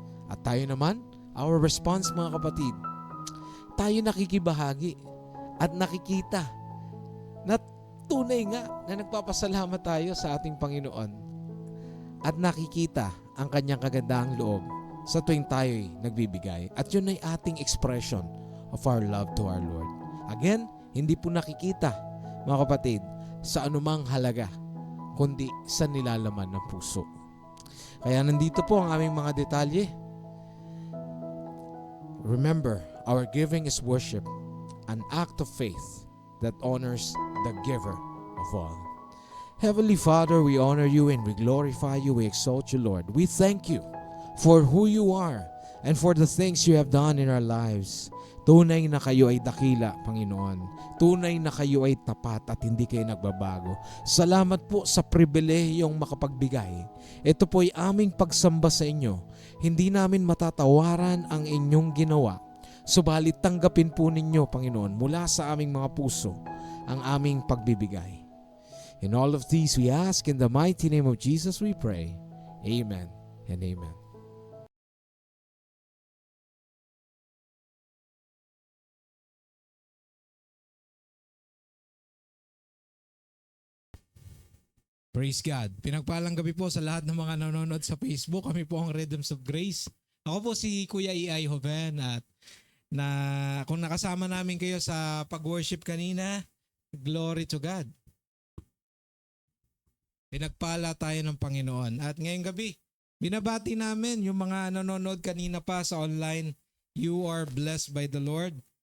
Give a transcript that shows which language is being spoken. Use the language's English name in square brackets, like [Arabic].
[Filipino] At tayo naman, [English] our response, [Filipino] mga kapatid, tayo nakikibahagi at nakikita na tunay nga na nagpapasalamat tayo sa ating Panginoon at nakikita ang kanyang kagandahang loob sa tuwing tayo'y nagbibigay. At yun ay ating [English] expression of our love to our Lord. [Filipino] Again, hindi po nakikita, mga kapatid, sa anumang halaga, kundi sa nilalaman ng puso. Kaya nandito po ang aming mga detalye. [English] Remember, our giving is worship, an act of faith that honors the giver of all. Heavenly Father, we honor you and we glorify you, we exalt you, Lord. We thank you for who you are and for the things you have done in our lives. [Filipino] Tunay na kayo ay dakila, Panginoon. Tunay na kayo ay tapat at hindi kayo nagbabago. Salamat po sa pribilehiyong makapagbigay. Ito po ay aming pagsamba sa inyo. Hindi namin matatawaran ang inyong ginawa. Subalit tanggapin po ninyo, Panginoon, mula sa aming mga puso ang aming pagbibigay. [English] In all of these we ask in the mighty name of Jesus we pray. Amen and amen. Praise God. [Filipino] Pinagpalang gabi po sa lahat ng mga nanonood sa Facebook. Kami po ang Rhythms of Grace. Ako po si Kuya E.I. Joven at kung nakasama namin kayo sa pag-worship kanina, [English] glory to God. [Filipino] Pinagpala tayo ng Panginoon. At ngayong gabi, binabati namin yung mga nanonood kanina pa sa online. [English] You are blessed by the Lord.